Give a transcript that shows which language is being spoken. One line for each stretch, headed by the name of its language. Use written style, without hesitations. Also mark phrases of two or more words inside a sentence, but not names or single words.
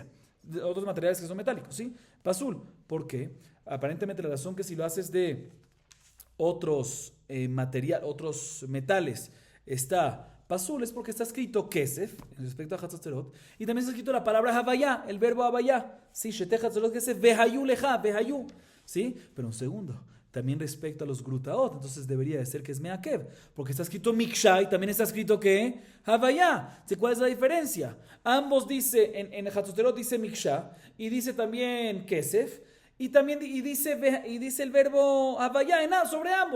Spanish: De otros materiales que son metálicos, ¿sí? Pasul. ¿Por qué? Aparentemente la razón que si lo haces de otros otros metales, está pasul, es porque está escrito kesef, en respecto a Hatzotzerot, y también está escrito la palabra havaya, el verbo havaya.
Hebrew: Sí, שתי חצוצרות כסף והיו לך והיו.
Spanish: ¿Sí? Pero un segundo. También respecto a los grutaot, entonces debería de ser que es meakev, porque está escrito miksha y también está escrito que havaya. ¿Cuál es la diferencia? Ambos dice, en el Hatzotzerot dice miksha y dice también kesef y también dice el verbo havaya sobre ambos.